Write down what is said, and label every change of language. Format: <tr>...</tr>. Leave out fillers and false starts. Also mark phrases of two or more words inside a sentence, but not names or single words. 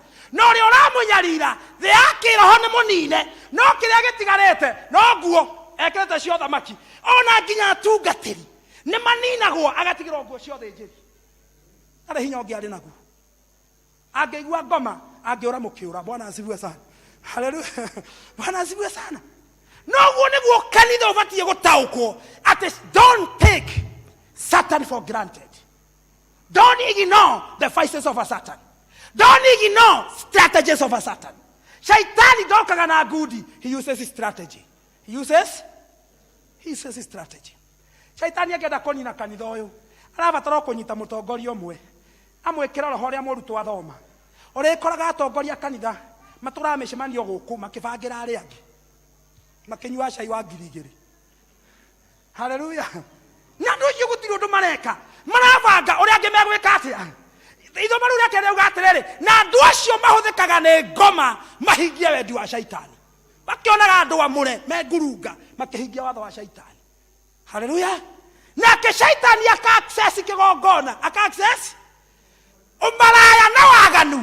<ki>No ũrĩa ũramũnyarira thĩ ya kĩroho nĩ mũnine, no kĩrĩa gĩtigarĩte no nguo ekĩrĩte cia ũthamaki. Ona nginya atungatĩri nĩ maninagwo agatigĩrwo nguo cia ũthĩnjĩri. Arĩ hinya ũngĩ arĩ naguo. Angĩigua ngoma angĩũra mũkĩũra.</ki> <sw>Bwana asifiwe sana. Haleluya. Bwana asifiwe sana.</sw> <ki>No guo nĩguo kanitha ũbatiĩ gũtaũkwo atĩ</ki> <en>don't take Satan for granted. Don't ignore the vices of a Satan. Don't ignore strategies of a Satan.</en> <ki>Shaitani ndokaga na ngudi.</ki> <en>He uses his strategy. He uses his strategy.</en> <ki>Shaitani akenda kũnina kanitha ũyũ. Arabatara kũnyita mũtongoria ũmwe. Amwĩkĩra roho ũrĩa mũrutwo athoma. Ũrĩkoraga atongoria kanitha matũra mĩcemanio gũkũ makĩbangĩra arĩa angĩ. Makĩnyua cai wa 2,000. Haleluya.</ki> <sw>Na ndio hiyo</sw> <ki>gũtirĩ ũndũ mareka. Marabanga ũrĩa angĩ megwĩka atĩa. Itho maru rĩake rĩuga atĩrĩrĩ, na andũ acio mahũthĩkaga nĩ ngoma mahingie wendi wa Shaitani. Makĩonaga andũ amũre mengurunga makĩhingia watho wa Shaitani. Haleluya. Nake Shaitani aka-access kĩgongona, aka-access ũmaraya na waganu.</ki>